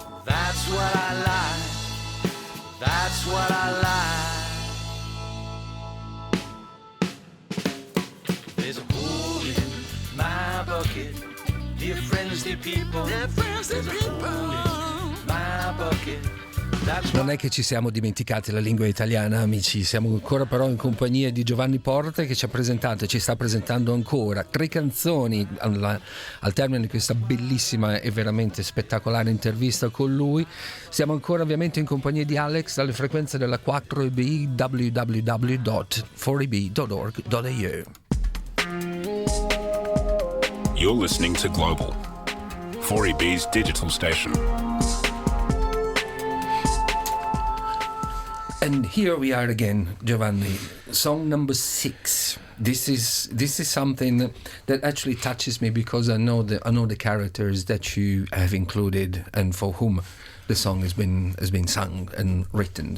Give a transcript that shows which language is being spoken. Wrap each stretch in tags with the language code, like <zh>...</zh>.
<en>That's what I like. That's what I like. There's a hole in my bucket. Dear friends, dear people, there's a hole in my bucket.</en> <it>Non è che ci siamo dimenticati la lingua italiana, amici, siamo ancora però in compagnia di Giovanni Porta, che ci ha presentato e ci sta presentando ancora 3 canzoni al termine di questa bellissima e veramente spettacolare intervista con lui. Siamo ancora ovviamente in compagnia di Alex dalle frequenze della 4EB, www.4eb.org.au.</it> <en>You're listening to Global, 4EB's digital station. And here we are again, Giovanni. Song number 6. This is something that actually touches me because I know the characters that you have included and for whom the song has been sung and written.</en>